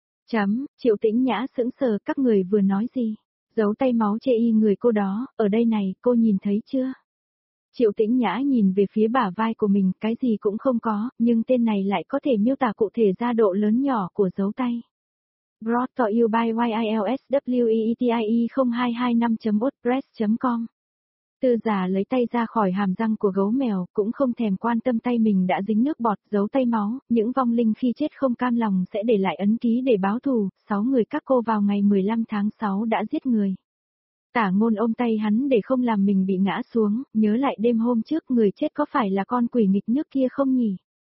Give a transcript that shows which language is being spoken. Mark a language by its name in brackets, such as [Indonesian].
[Vietnamese] Chấm, Triệu Tĩnh Nhã sững sờ, các người vừa nói gì? Dấu tay máu chê y người cô đó, ở đây này, cô nhìn thấy chưa? Triệu Tĩnh Nhã nhìn về phía bả vai của mình, cái gì cũng không có, nhưng tên này lại có thể miêu tả cụ thể ra độ lớn nhỏ của dấu tay. [English] Brought to you by YILSWEETIE0225.wordpress.com. [Vietnamese] Tư già lấy tay ra khỏi hàm răng của gấu mèo, cũng không thèm quan tâm tay mình đã dính nước bọt, dấu tay máu, những vong linh khi chết không cam lòng sẽ để lại ấn ký để báo thù, 6 người các cô vào ngày 15 tháng 6 đã giết người. Tả Ngôn ôm tay hắn để không làm mình bị ngã xuống, nhớ lại đêm hôm trước người chết có phải là con quỷ nghịch nước kia không nhỉ?